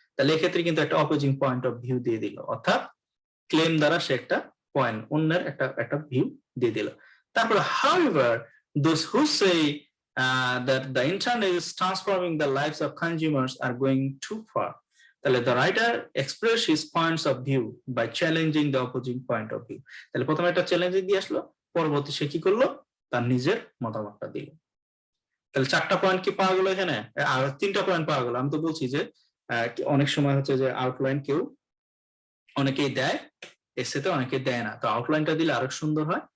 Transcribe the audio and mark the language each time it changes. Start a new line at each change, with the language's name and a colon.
Bangla: তাহলে এক্ষেত্রে কিন্তু একটা অপোজিং পয়েন্ট অফ ভিউ দিয়ে দিল, অর্থাৎ ক্লেম দ্বারা সে একটা পয়েন্ট অন্যের একটা ভিউ দিয়ে দিল।
English: তারপর however those who say that the internet is transforming the lives of consumers are going too far. তাহলে the writer expressed his points of view by challenging the opposing point of view.
Bangla: তাহলে প্রথমে একটা challenge দিয়ে আসলো, পরবর্তী সে কি করলো, তার নিজের মতামতটা দিল। তাহলে 4টা পয়েন্ট কি পাওয়া গেল এখানে, আর 3টা পয়েন্ট পাওয়া গেল। আমি তো বলছি যে অনেক সময় হচ্ছে যে আউটলাইন কেউ অনেকেই দেয় এসেতে, অনেকে দেয় না, তো আউটলাইনটা দিলে আরো সুন্দর হয়।